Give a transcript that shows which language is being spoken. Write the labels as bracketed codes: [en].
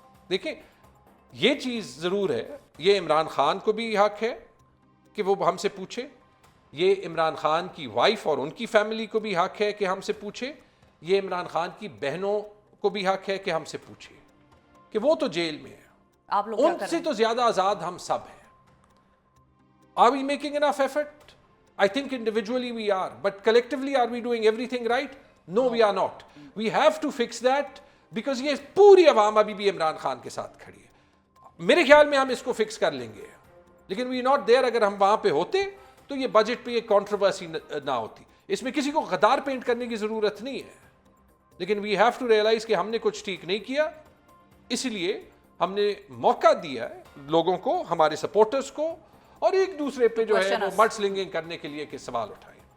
[ur] دیکھیں یہ چیز ضرور ہے, یہ عمران خان کو بھی حق ہے کہ وہ ہم سے پوچھے, یہ عمران خان کی وائف اور ان کی فیملی کو بھی حق ہے کہ ہم سے پوچھے, یہ عمران خان کی بہنوں کو بھی حق ہے کہ ہم سے پوچھے, کہ وہ تو جیل میں ہے, ان سے تو زیادہ آزاد ہم سب ہیں. [en] Are we making enough effort? I think individually we are, but collectively are we doing everything right? No, we are not. We have to fix that because [ur] یہ پوری عوام ابھی بھی عمران خان کے ساتھ کھڑی ہے. میرے خیال میں ہم اس کو فکس کر لیں گے, لیکن [en] we not there. [ur] اگر ہم وہاں پہ ہوتے تو یہ بجٹ پہ یہ کنٹروورسی نہ ہوتی. اس میں کسی کو غدار پینٹ کرنے کی ضرورت نہیں ہے, لیکن [en] we have to realize [ur] کہ ہم نے کچھ ٹھیک نہیں کیا, اس لیے ہم نے موقع دیا ہے لوگوں کو, ہمارے سپورٹرز کو, اور ایک دوسرے پہ جو ہے وہ مڈ سلنگنگ کرنے کے لیے کہ سوال اٹھائیں.